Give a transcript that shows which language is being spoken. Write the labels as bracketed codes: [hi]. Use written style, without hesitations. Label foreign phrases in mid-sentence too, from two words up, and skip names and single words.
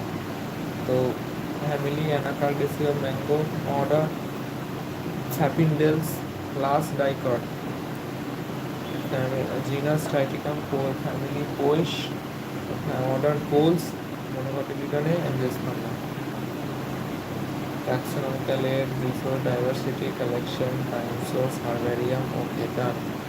[en] तो family Anacardiaceae, mango, order Sapindales, class Dicot, genus Triticum, family Poaceae, order Poles, Monocotyledone, Angiosperma. Taxonomical age, resource diversity, collection, time source, herbarium, okay, done.